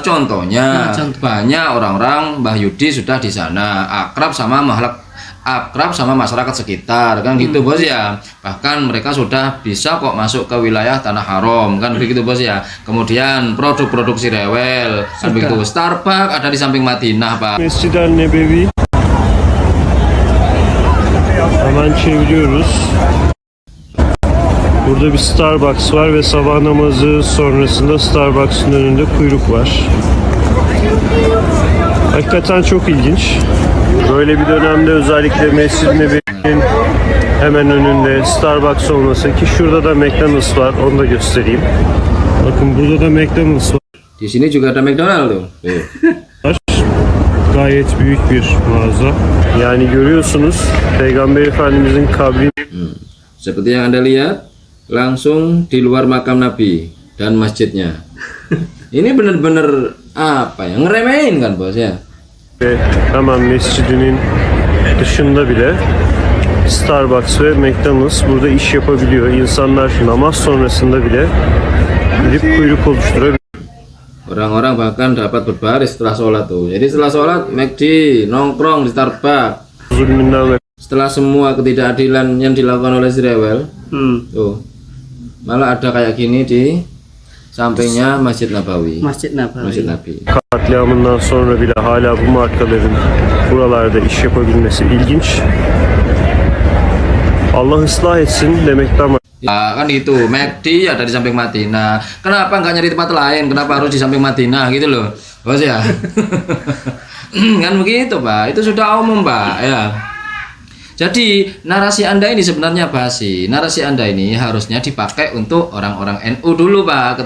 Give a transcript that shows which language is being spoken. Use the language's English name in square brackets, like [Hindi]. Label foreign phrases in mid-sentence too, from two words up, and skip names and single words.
[Indonesian] Contohnya, banyak orang-orang Mbah Yudi sudah di sana, akrab sama masyarakat sekitar kan gitu Bos ya. Bahkan mereka sudah bisa kok masuk ke wilayah Tanah Haram kan begitu Bos ya. Kemudian produk-produk si rewel kan begitu. Starbucks ada di samping Madinah Pak. [Turkish] Mescid-i Nebevi. Hemen çeviriyoruz. Burada bir Starbucks var ve sabah namazı sonrasında Starbucks'ın önünde kuyruk var. Hakikaten çok ilginç. Böyle bir dönemde özellikle Mescid-i Nebevi'nin hemen önünde Starbucks olması, ki şurada da McDonald's var, onu da göstereyim. Bakın burada da McDonald's var. [Indonesian] Di sini juga ada McDonald tuh. [Turkish] Gayet büyük bir mağaza. Yani görüyorsunuz Peygamber Efendimizin kabri. [Indonesian] Seperti yang Anda lihat, langsung di luar makam Nabi dan masjidnya. Ini benar-benar apa ya, ngeremehin kan Bos ya. [Turkish] Ve hemen mescidinin dışında bile Starbucks ve McDonald's burada iş yapabiliyor. İnsanlar namaz sonrasında bile gidip kuyruk oluşturabiliyor. [Indonesian] Orang-orang bahkan dapat berbaris setelah sholat tuh. Jadi setelah sholat McD nongkrong di Starbucks. [Turkish] Zulmünden ve [Indonesian] Setelah semua ketidakadilan yang dilakukan oleh si rewel, tuh malah ada kayak gini di sampingnya Masjid Nabawi. Masjid Nabi. [Turkish] katliamından sonra bile hala bu markaların buralarda iş yapabilmesi ilginç. Allah ıslah etsin demekten [Indonesian] Ya, kan gitu, McD ada di samping Madinah. Kenapa nggak nyari tempat lain? Kenapa harus di samping Madinah gitu loh, Bos ya? Kan begitu Pak, itu sudah umum Pak ya. Jadi narasi Anda ini sebenarnya basi. Narasi Anda ini harusnya dipakai untuk orang-orang NU dulu Pak.